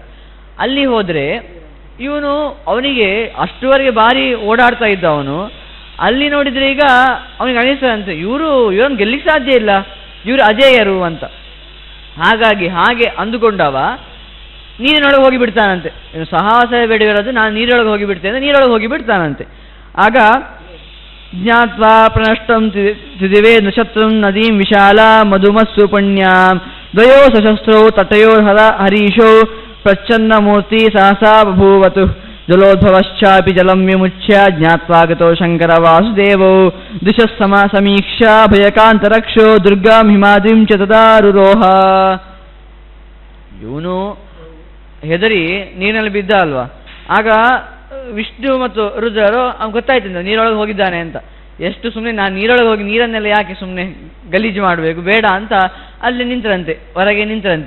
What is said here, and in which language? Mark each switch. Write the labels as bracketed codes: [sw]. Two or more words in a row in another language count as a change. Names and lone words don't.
[kn] ಅಲ್ಲಿ ಹೋದರೆ ಇವನು ಅವನಿಗೆ ಅಷ್ಟುವರೆಗೆ ಬಾರಿ ಓಡಾಡ್ತಾ ಇದ್ದ ಅವನು, ಅಲ್ಲಿ ನೋಡಿದರೆ ಈಗ ಅವನಿಗೆ ಅನಿಸ್ತದಂತೆ ಇವರನ್ನು ಗೆಲ್ಲಿಕ್ಕೆ ಸಾಧ್ಯ ಇಲ್ಲ, ಇವರು ಅಜೇಯರು ಅಂತ. ಹಾಗಾಗಿ ಹಾಗೆ ಅಂದುಕೊಂಡವ ನೀರಿನೊಳಗೆ ಹೋಗಿ ಬಿಡ್ತಾನಂತೆ. ಸಾಹಸ ಬೇಡವಿರೋದು, ನಾನು ನೀರೊಳಗೆ ಹೋಗಿ ಬಿಡ್ತೇನೆ, ನೀರೊಳಗೆ ಹೋಗಿ ಬಿಡ್ತಾನಂತೆ. [sa] ಆಗ ಜ್ಞಾತ್ವಾ ಪ್ರಣಷ್ಟಂ ತ್ರಿದಿವೇ ನಕ್ಷತ್ರಂ ನದೀಂ ವಿಶಾಲ ಮಧುಮಸ್ಸು ಪುಣ್ಯಾಂ ದ್ವಯೋ ಸಶಸ್ತ್ರೌ ತಟಯೋ ಹರೀಶೋ ಪ್ರಚ್ಛನ್ನ ಮೂರ್ತಿ ಸಹಸಾ ಬಭೂವತು ಜಲೋದ್ಭವಶ್ಚಾಪಿ ಜಲಂ ವಿಮುಚ್ಯ ಜ್ಞಾತ್ವಾಗತೋ ಶಂಕರ ವಾಸುದೇವೋ ದಿಶಃ ಸಮೀಕ್ಷಾ ಭಯಕಾಂತರಕ್ಷೋ ದುರ್ಗಾಂ ಹಿಮಾದ್ರಿಂ ಚ ತದಾರುರೋಹ. [kn] ಇವನು ಹೆದರಿ ನೀರಿನಲ್ಲಿ ಬಿದ್ದ ಅಲ್ವಾ. ಆಗ ವಿಷ್ಣು ಮತ್ತು ರುದ್ರರು ಅವ್ನು ಗೊತ್ತಾಯ್ತು ನೀರೊಳಗೆ ಹೋಗಿದ್ದಾನೆ ಅಂತ. ಎಷ್ಟು ಸುಮ್ಮನೆ ನಾನು ನೀರೊಳಗೆ ಹೋಗಿ ನೀರನ್ನೆಲ್ಲ ಯಾಕೆ ಸುಮ್ಮನೆ ಗಲೀಜು ಮಾಡಬೇಕು, ಬೇಡ ಅಂತ ಅಲ್ಲಿ ನಿಂತರಂತೆ, ಹೊರಗೆ ನಿಂತರಂತೆ.